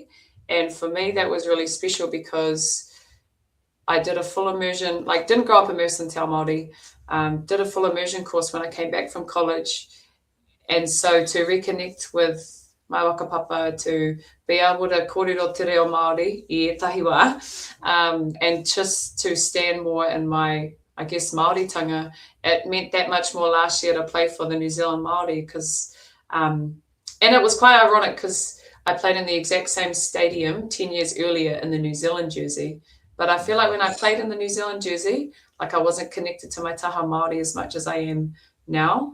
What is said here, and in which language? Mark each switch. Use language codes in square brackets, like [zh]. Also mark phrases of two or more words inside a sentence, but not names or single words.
[en] And for me, that was really special because I did a full immersion, like didn't grow up immersed in [mi] Te Ao Māori, [en] did a full immersion course when I came back from college. And so to reconnect with my whakapapa, to be able to [mi] kōrero te reo Māori I etahi wā, [en] and just to stand more in my, I guess, Māoritanga, it meant that much more last year to play for the New Zealand Māori because, and it was quite ironic because I played in the exact same stadium 10 years earlier in the New Zealand jersey. But I feel like when I played in the New Zealand jersey, like I wasn't connected to my [mi] taha Māori [en] as much as I am now.